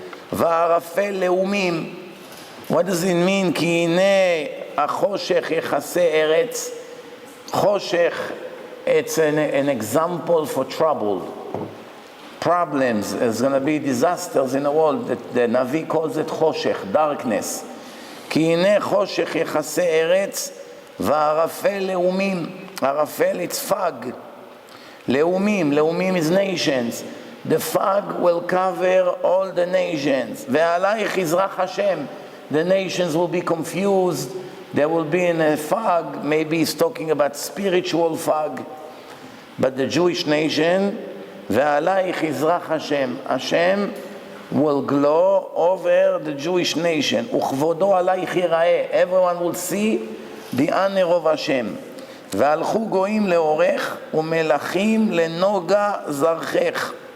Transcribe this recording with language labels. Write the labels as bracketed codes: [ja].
[he] Va'arafel leumim. [en] What does it mean? [he] Ki hinei hachoshech yichaseh eretz. [en] Choshech, it's an example for trouble. Problems. There's going to be disasters in the world. The Navi calls it choshech, darkness. [he] כי הנה חושך יחסי ארץ וערפל לאומים. [en] ערפל, it's fog. לאומים, לאומים is nations. The fog will cover all the nations. [he] ועלייך יזרח השם. [en] The nations will be confused. They will be in a fog. Maybe he's talking about spiritual fog. But the Jewish nation, [he] ועלייך יזרח השם. [en] Hashem will glow over the Jewish nation. [he] וכבודו עלייך ייראה. [en] Everyone will see the honor of Hashem. [he] והלכו גויים לאורך ומלכים לנוגה זרחך.